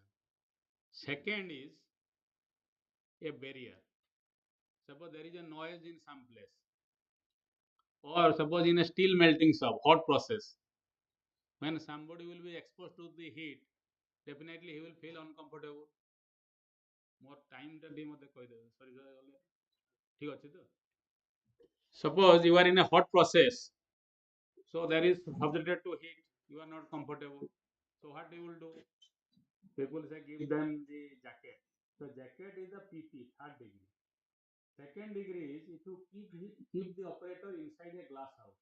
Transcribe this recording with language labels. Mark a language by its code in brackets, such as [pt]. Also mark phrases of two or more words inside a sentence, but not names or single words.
[en] Second is a barrier. Suppose there is a noise in some place, or suppose in a steel melting shop, hot process. When somebody will be exposed to the heat, definitely he will feel uncomfortable. More time [or] ଟା ଟିକେ ମୋତେ କହିଦେବେ ସରି ଗଲେ ଠିକ ଅଛି ତ? [en] Suppose you are in a hot process, so there is subjected to heat, you are not comfortable. So what you will do? People say give them the jacket. So jacket is the PP, third degree. Second degree is if you keep the operator inside a glass house.